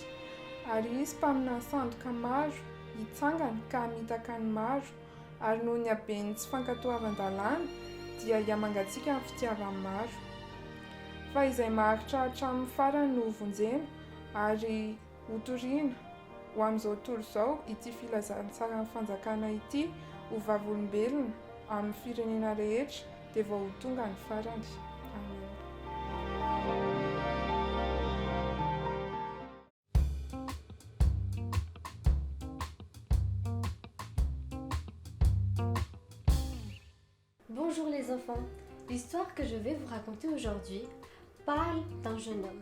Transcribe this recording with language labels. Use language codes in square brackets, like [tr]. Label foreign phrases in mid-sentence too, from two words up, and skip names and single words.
[mg] Ary izy mpaminany sandoka maro hitsangana ka hamitaka ny maro, ary noho ny habeny tsy fankatoavan-dalàna dia hiamangatsika ny fitiavan'ny maro. Fa izay maharitra hatramin'ny farany no vonjena ary ho toriana ho amin'izao tontolo izao ity filazantsara ny fanjakana ity ho vavolombelona amin'ny firenena rehetra dia vao ho tonga ny farany. Amen. [fr] Bonjour les enfants, l'histoire que je vais vous raconter aujourd'hui parle d'un jeune homme.